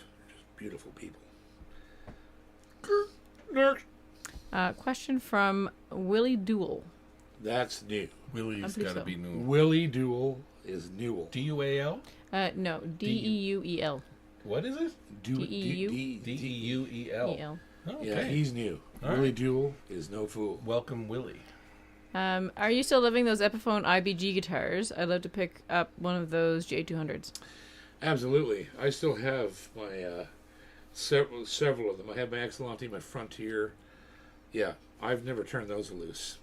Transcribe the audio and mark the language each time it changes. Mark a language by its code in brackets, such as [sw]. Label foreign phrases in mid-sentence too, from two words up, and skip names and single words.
[en] Just beautiful people. Next. Question from Willie Duell. That's new. Willie's believe got to so. be new. Willie Duell is Newell. D-U-A-L? No, Deuel. What is it? D-E-U. D-E-U-E-L. E-L. Oh, okay. Yeah, he's new. All Willie right. Duell is no fool. Welcome, Willie. Are you still living those Epiphone IBG guitars? I'd love to pick up one of those J200s. Absolutely. I still have my several of them. I have my Excellente, my Frontier. Yeah, I've never turned those loose.